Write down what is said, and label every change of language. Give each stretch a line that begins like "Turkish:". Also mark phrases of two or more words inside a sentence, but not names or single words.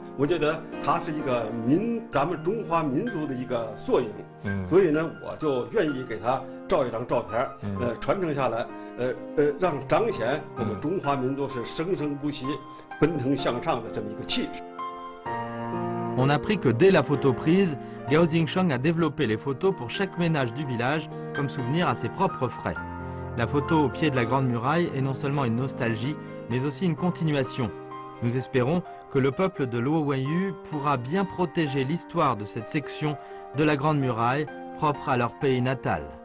Chinese: 我觉得它是一个咱们中华民族的一个缩影，所以呢，我就愿意给他照一张照片，传承下来，让彰显我们中华民族是生生不息、奔腾向上的这么一个气质。
French: On apprit que dès la photo prise, Gao Xingsheng a développé les photos pour chaque ménage du village comme souvenir à ses propres frais. La photo au pied de la Grande Muraille est non seulement une nostalgie, mais aussi une continuation. Nous espérons que le peuple de Luo Wenyu pourra bien protéger l'histoire de cette section de la Grande Muraille, propre à leur pays natal.